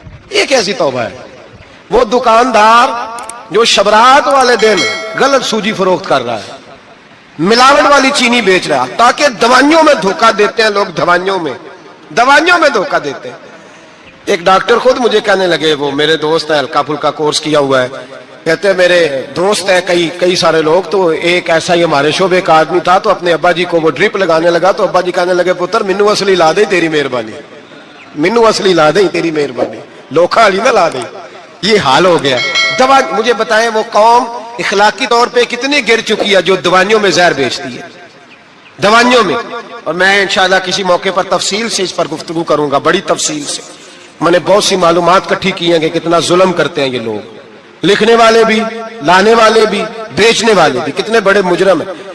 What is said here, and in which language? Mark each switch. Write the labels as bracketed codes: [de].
[ur] یہ کیسی توبہ ہے؟ وہ دکاندار جو شبرات والے دن غلط سوجی فروخت کر رہا ہے، ملاوٹ والی چینی بیچ رہا ہے، تاکہ دوائیوں میں دھوکہ دیتے ہیں لوگ. دوائیوں میں دھوکہ دیتے ہیں. ایک ڈاکٹر خود مجھے کہنے لگے، وہ میرے دوست ہیں، ہلکا پھلکا کورس کیا ہوا ہے. کہتے ہیں میرے دوست ہیں کئی سارے لوگ. تو ایک ایسا ہی ہمارے شعبے کا آدمی تھا، تو اپنے ابا جی کو وہ ڈرپ لگانے لگا. تو ابا جی کہنے لگے [pa] پتر مینو اصلی لا دے تیری مہربانی، مینو اصلی لا دے تیری مہربانی، لوکھا علی نہ لا دے. [ur] یہ حال ہو گیا. دوا مجھے بتائیں وہ قوم اخلاقی طور پہ کتنی گر چکی ہے جو دوائیوں میں زہر بیچتی ہے، دوائیوں میں. اور میں انشاءاللہ کسی موقع پر تفصیل سے اس پر گفتگو کروں گا، بڑی تفصیل سے. میں نے بہت سی معلومات اکٹھی کی ہیں کہ کتنا ظلم کرتے ہیں یہ لوگ، لکھنے والے بھی، لانے والے بھی، بیچنے والے بھی. کتنے بڑے مجرم ہیں.